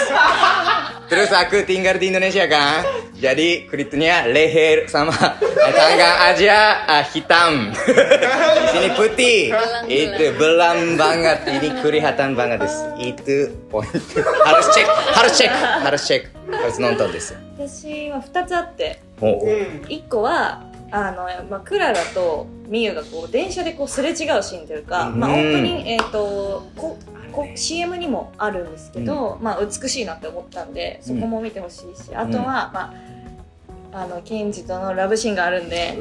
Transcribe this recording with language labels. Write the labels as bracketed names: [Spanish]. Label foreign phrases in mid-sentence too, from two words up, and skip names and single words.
[Indonesian] Terus aku tinggal di Indonesia kan, jadi kulitnya leher sama tangan aja hitam, di sini putih, itu belam banget, ini kelihatan banget des, itu poin, harus cek, harus nonton des. [Japanese] 私は2つあってお 1個はクララとミユがこう電車でこうすれ違うシーンというか、オープニングCM にもあるんですけど、美しいなって思ったんでそこも見てほしいし、あとは、 ケンジとのラブシーンがあるんで、